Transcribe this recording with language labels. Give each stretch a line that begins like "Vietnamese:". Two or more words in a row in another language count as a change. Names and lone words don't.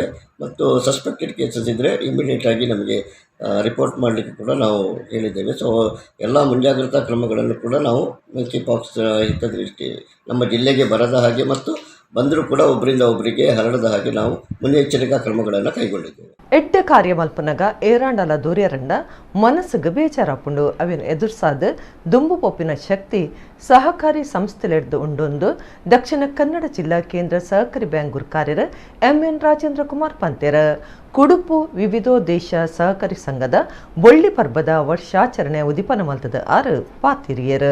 Kannada: ಮತ್ತು
English: suspected cases
Kannada: ಇದ್ದರೆ ಇಮಿಡಿಯೇಟಾಗಿ ನಮಗೆ ರಿಪೋರ್ಟ್ ಮಾಡಲಿಕ್ಕೆ ಕೂಡ ನಾವು ಹೇಳಿದ್ದೇವೆ. ಸೊ ಎಲ್ಲ ಮುಂಜಾಗ್ರತಾ ಕ್ರಮಗಳನ್ನು ಕೂಡ ನಾವು
English: monkey pox
Kannada: ಹಿತದೃಷ್ಟಿ ನಮ್ಮ ಜಿಲ್ಲೆಗೆ ಬರದ ಹಾಗೆ ಮತ್ತು ಬಂದರೂ ಕೂಡ ಒಬ್ಬರಿಂದ ಒಬ್ಬರಿಗೆ ಹರಡದ ಹಾಗೆ ನಾವು ಮುನ್ನೆಚ್ಚರಿಕಾ ಕ್ರಮಗಳನ್ನು ಕೈಗೊಂಡಿದ್ದೇವೆ.
Tulu: ಎಡ್ಡ ಕಾರ್ಯಮಲ್ಪನಗ ಏರಾಂಡಲ ದೂರ್ಯರಂಡ ಮನಸ್ಸಿಗೆ ಬೇಜಾರಾಪುಂಡು ಅವಿನ ಎದುರ್ಸಾದ ದುಂಬು ಪೊಪ್ಪಿನ ಶಕ್ತಿ ಸಹಕಾರಿ ಸಂಸ್ಥೆಲೆಡ್ದು ಉಂಡೊಂದು ದಕ್ಷಿಣ ಕನ್ನಡ ಜಿಲ್ಲಾ ಕೇಂದ್ರ ಸಹಕಾರಿ ಬ್ಯಾಂಕ್ ಗುರ್ಕಾರ್ಯರ MN ರಾಜೇಂದ್ರ ಕುಮಾರ್ ಪಂತೆರ ಕುಡುಪು ವಿವಿಧೋದ್ದೇಶ ಸಹಕಾರಿ ಸಂಘದ ಬೊಳ್ಳಿ ಪರ್ಬದ ವರ್ಷಾಚರಣೆ ಉದಿಪನ ಮಲ್ತದ 6 ಪಾತಿರಿಯರು.